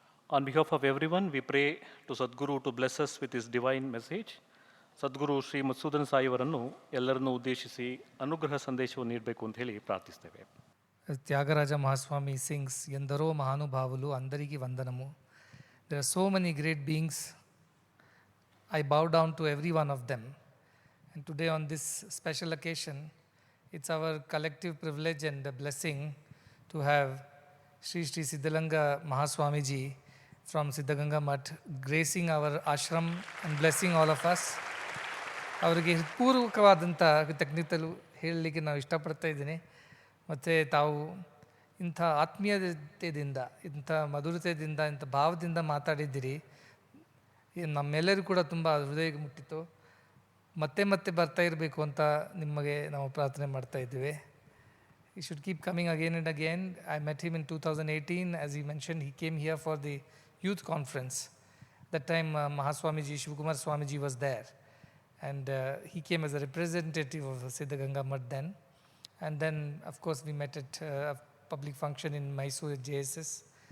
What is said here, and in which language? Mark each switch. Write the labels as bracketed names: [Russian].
[English] On behalf of everyone, we pray to Sadguru to bless us with his divine message. [Kannada] ಸದ್ಗುರು ಶ್ರೀ ಮಧುಸೂದನ್ ಸಾಯಿ ಅವರನ್ನು ಎಲ್ಲರನ್ನೂ ಉದ್ದೇಶಿಸಿ ಅನುಗ್ರಹ ಸಂದೇಶವನ್ನು ನೀಡಬೇಕು ಅಂತ ಹೇಳಿ ಪ್ರಾರ್ಥಿಸ್ತೇವೆ. [Telugu] ತ್ಯಾಗರಾಜ ಮಹಾಸ್ವಾಮಿ [English] sings, [Telugu] ಎಂದರೋ ಮಹಾನುಭಾವುಲು అందరికీ వందనము. [English] There are so many great beings. I bow down to every one of them. And today on this special occasion, it's our collective privilege and a blessing to have Sree Siddhalinga Mahaswamiji from Siddaganga Mutt gracing our ashram and blessing all of us. [Kannada] ಅವರಿಗೆ ಹೃತ್ಪೂರ್ವಕವಾದಂಥ ಕೃತಜ್ಞತೆಗಳು ಹೇಳಲಿಕ್ಕೆ ನಾವು ಇಷ್ಟಪಡ್ತಾ ಇದ್ದೀನಿ. ಮತ್ತು ತಾವು ಇಂಥ ಆತ್ಮೀಯತೆಯಿಂದ, ಇಂಥ ಮಧುರತೆಯಿಂದ, ಇಂಥ ಭಾವದಿಂದ ಮಾತಾಡಿದ್ದೀರಿ. ನಮ್ಮೆಲ್ಲರೂ ಕೂಡ ತುಂಬ ಹೃದಯಕ್ಕೆ ಮುಟ್ಟಿತು. ಮತ್ತೆ ಮತ್ತೆ ಬರ್ತಾ ಇರಬೇಕು ಅಂತ ನಿಮಗೆ ನಾವು ಪ್ರಾರ್ಥನೆ ಮಾಡ್ತಾ ಇದ್ದೀವಿ. [English] He should keep coming again and again. I met him in 2018. As he mentioned, he came here for the youth conference. That time Mahaswamiji, Shivakumara Swamiji was there. And he came as a representative of Siddaganga Mutt then. And then, of course, we met at a public function in Mysore at JSS.